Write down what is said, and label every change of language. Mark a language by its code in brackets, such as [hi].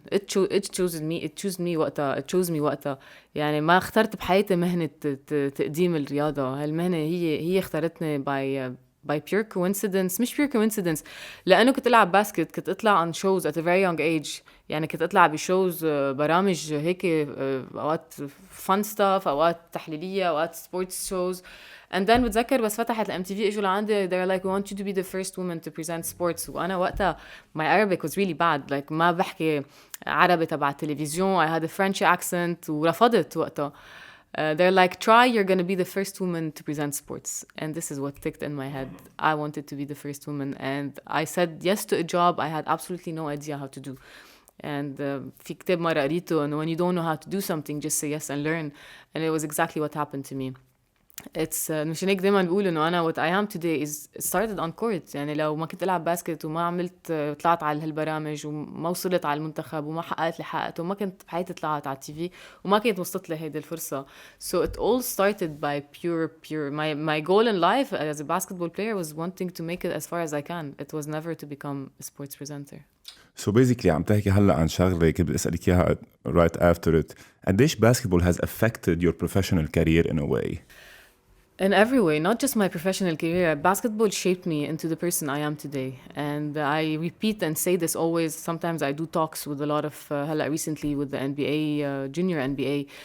[en] It chose me [ar] وقتها يعني ما اخترت بحياتي مهنة تقديم الرياضة. هالمهنة هي اختارتني [en] by pure coincidence. [ar] مش [en] pure coincidence [ar] لأنه كنت ألعب باسكت. كنت أطلع [en] on shows at a very young age. [ar] يعني كنت أطلع بشوز برامج هيك أوقات [en] fun stuff [ar] أوقات تحليلية أوقات [en] sports shows. And then [ar] بتذكر بس فتحت ال [en] MTV [ar] إجوا لعندي [en] they're like we want you to be the first woman to present sports. [ar] وأنا وقتها [en] my Arabic was really bad. [ar] Like ما بحكي عربي تبع التلفزيون. [en] I had a French accent [ar] ورفضت وقتها. [en] They're like, try, you're going to be the first woman to present sports. And this is what ticked in my head. I wanted to be the first woman. And I said yes to a job I had absolutely no idea how to do. And [ar] في كتاب مرة قريته [en] and when you don't know how to do something just say yes and learn. And it was exactly what happened to me. It's [ar] مش هيك دايما بقول إنه أنا [en] what I am today is started on court. [ar] يعني لو ما كنت ألعب باسكت وما عملت طلعت على هالبرامج وما وصلت على المنتخب وما حققت اللي حققته وما كنت بحياتي طلعت على التي في وما كنت وصلت لي هيدي الفرصة. [en] So it all started by pure my goal in life as a basketball player was wanting to make it as far as I can. It was never to become a sports presenter. [ar] So basically عم تحكي هلا عن شغلة كنت بدي أسألك إياها [en] right after it. قديش basketball has affected your professional career in a way? In every way, not just my professional career. Basketball shaped me into the person I am today. And I repeat and say this always. Sometimes I do talks with a lot of, recently with the NBA, junior NBA.